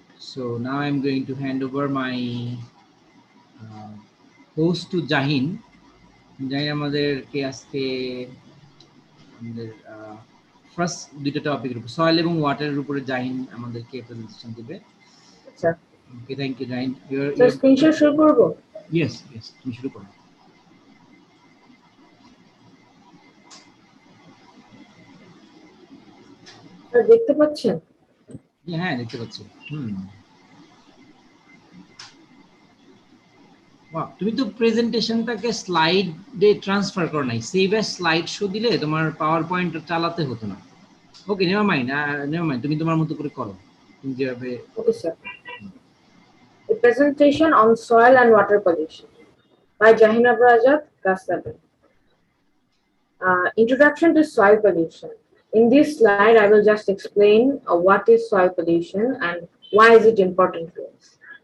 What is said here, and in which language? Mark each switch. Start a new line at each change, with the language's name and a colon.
English: So now I'm going to hand over my host to Zahin.
Bangla: Zahin আমাদেরকে আজকে আমাদের first দুটো টপিকের উপর সয়েল এবং ওয়াটারের উপরে জাহিন আমাদেরকে প্রেজেন্টেশন দিবে। আচ্ছা,
English: Okay, thank you Jahin.
Bangla: Sir screen share শুরু করব? ইয়েস ইয়েস, তুমি শুরু করো। স্যার দেখতে পাচ্ছেন? হ্যাঁ, দেখতে পাচ্ছি। বাহ, তুমি তো প্রেজেন্টেশনটাকে স্লাইডে ট্রান্সফার করো নাই, সেভ অ্যাজ স্লাইড শো দিলে তোমার পাওয়ার পয়েন্ট চালাতে হতো না। ওকে,
English: never mind,
Bangla: তুমি তোমার মতো করে করো, তুমি যেভাবে। Okay sir.
English: A presentation on soil and water pollution by Zahin Abrar, Class 7. Introduction to soil pollution. In this slide, I will just explain what is soil pollution and why is it important to us.